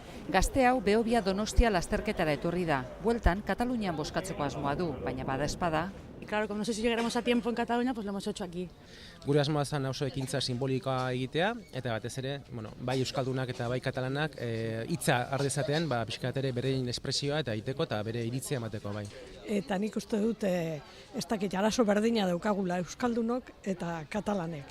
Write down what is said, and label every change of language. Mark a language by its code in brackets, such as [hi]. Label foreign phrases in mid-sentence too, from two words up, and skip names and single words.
[eu] Gazte hau Behobia Donostia lasterketara etorri da. Bueltan, Katalunian bozkatzeko asmoa du, baina bada espada. [es] Y claro, como no sé si llegaremos a tiempo en Cataluña, pues lo hemos hecho aquí. [eu] Gure asmoa zen oso ekintza simbolikoa egitea, eta batez ere, bai euskaldunak eta bai katalanak hitza har dezaten, pixka bat ere berein espresioa eta egiteko eta bere iritzia emateko bai. Eta nik uste dut ez dakit arazo berdina daukagula euskaldunok eta katalanek.